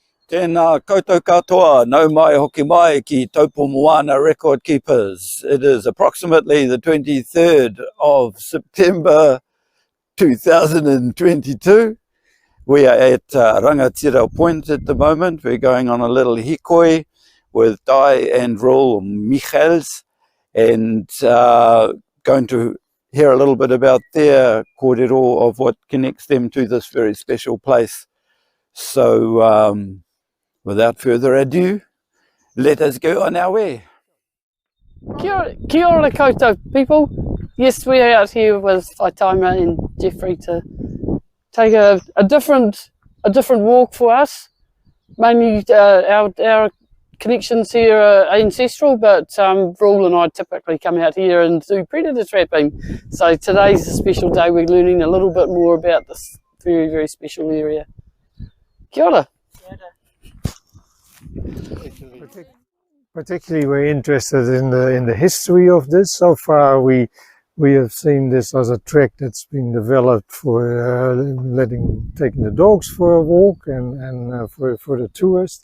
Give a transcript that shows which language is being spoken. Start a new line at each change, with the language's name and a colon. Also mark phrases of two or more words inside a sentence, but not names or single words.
Māori: Tēnā koutou katoa, nau mai hoki mai ki Taupo Moana
English: Record Keepers. It is approximately the 23rd of September 2022. We are at Rangatira Point at the moment. We're going on a little hikoi with Dai and Roel Micels and going to hear a little bit about their kōrero of what connects them to this very special place. So without further ado, let us go on our way.
Māori: Kia ora koutou
English: people. Yes, we are out here with Whaitaima and Jeffrey to take a different walk for us. Mainly our connections here are ancestral, but Roel and I typically come out here and do predator trapping. So today's a special day. We're learning a little bit more about this very, very special area.
Māori: Kia ora.
English: Particularly, we're interested in the history of this. So far, we have seen this as a track that's been developed for taking the dogs for a walk and for the tourists.